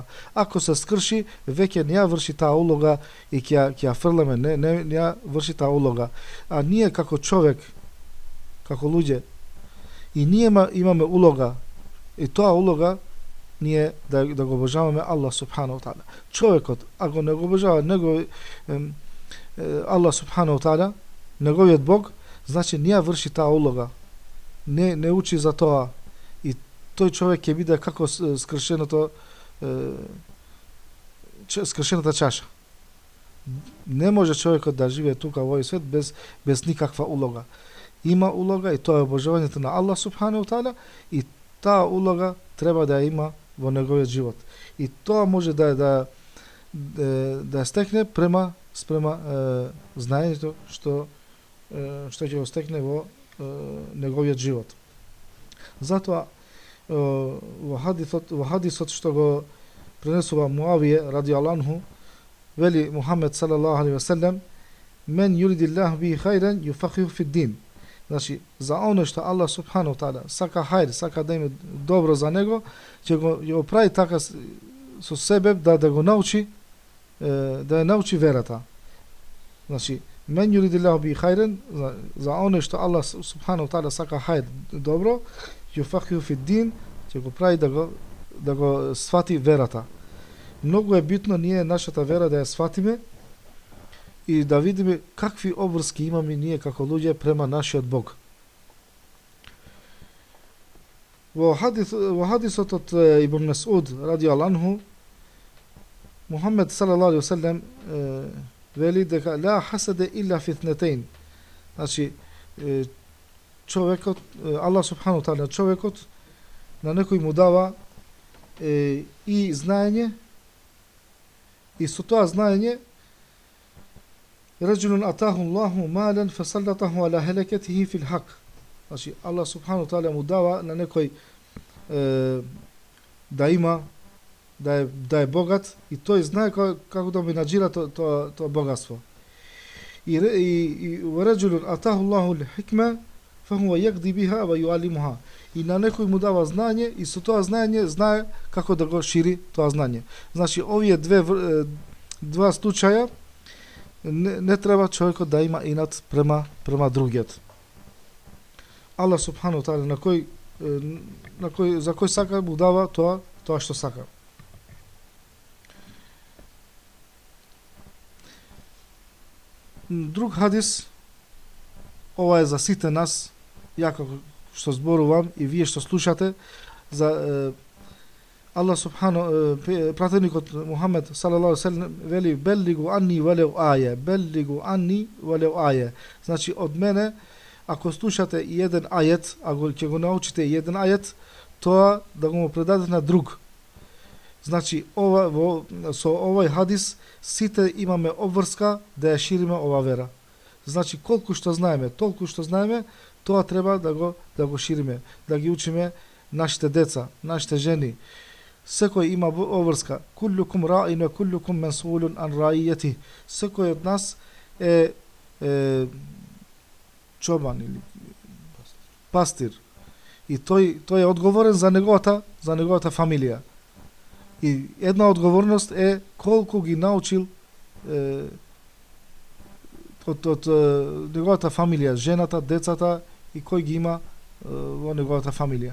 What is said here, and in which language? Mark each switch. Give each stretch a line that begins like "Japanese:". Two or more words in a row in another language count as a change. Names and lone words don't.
Macedonian: Ако се скрши, веќе не ја врши таа улога и ќе ја фрламе, не ја врши таа улога. А ние како човек, како луѓе, и ние имаме улога, и тоа улога ние да го обожаваме
Arabic: الله سبحانه وتعالى.
Macedonian: Човекот, ако не го обожава
Arabic: الله سبحانه وتعالى,
Macedonian: неговиот Бог, значи не ја врши таа улога. Не учи за тоа. И тој човек ќе биде како скршеното скршената чаша. Не може човекот да живее тука во овој свет без никаква улога. Има улога и тоа е обожавањето на
Arabic: الله سبحانه وتعالى
Macedonian: и таа улога треба да ја има во неговиот живот. И тоа може да стекне спрема знаењето што ќе го стекне во неговиот живот. Затоа во хадисот што го пренесува Муавија
Arabic: رضي الله عنه,
Macedonian: вели Мухамед
Arabic: صلى الله عليه وسلم: "من يرد الله به خيرا يفقهه في الدين."
Macedonian: Значи, за оно што
Arabic: الله سبحانه وتعالى
Macedonian: сака хајр, сака да има добро за него, ќе го прави така со себе да го научи, да ја научи верата. Значи,
Arabic: من يرد الله به خيرا,
Macedonian: за оно што
Arabic: الله سبحانه وتعالى
Macedonian: сака хајр, добро,
Arabic: يفقهه في الدين,
Macedonian: ќе го прави да го свати верата. Многу е битно ние нашата вера да ја сватиме и да видиме какви обврски имаме ние како луѓе према нашиот Бог. Во хадисот од Ибн Месуд
Arabic: رضي الله عنه,
Macedonian: Мухамед
Arabic: صلى الله عليه وسلم
Macedonian: вели дека
Arabic: لا حسد إلا في اثنتين.
Macedonian: Значи, човекот,
Arabic: الله سبحانه وتعالى,
Macedonian: човекот на некој му дава и знаење, и со тоа знаење
Arabic: رجل آتاه الله مالا فسلطه على هلكته في الحق.
Macedonian: Значи,
Arabic: الله سبحانه وتعالى
Macedonian: му дава на некој да има, да е богат и тој знае како да менаџира тоа богатство.
Arabic: И رجل آتاه الله الحكمة فهو يقضي بها ويعلمها.
Macedonian: И на некој му дава знаење и со тоа знаење знае како да го шири тоа знаење. Значи, овие два случаја не треба човекот да има инат према другиот.
Arabic: الله سبحانه وتعالى
Macedonian: за кој сака му дава тоа што сака. Друг хадис, ова е за сите нас, ја како што зборувам и вие што слушате, за
Arabic: الله سبحانه,
Macedonian: пратеникот Мухамед
Arabic: صلى الله عليه وسلم
Macedonian: вели:
Arabic: "بلغوا عني ولو آية، بلغوا عني ولو آية."
Macedonian: Значи, од мене, ако слушате и еден ајет, ако ќе го научите и еден ајет, тоа да го предадете на друг. Значи, со овој хадис сите имаме обврска да ја шириме ова вера. Значи, колку што знаеме, толку што знаеме, тоа треба да го шириме, да ги учиме нашите деца, нашите жени. Секој има обврска.
Arabic: كلكم راع وكلكم مسؤول عن رعيته.
Macedonian: Секој од нас е чобан или пастир. И тој е одговорен за неговата фамилија. И една одговорност е колку ги научил од неговата фамилија, жената, децата и кој ги има во неговата фамилија.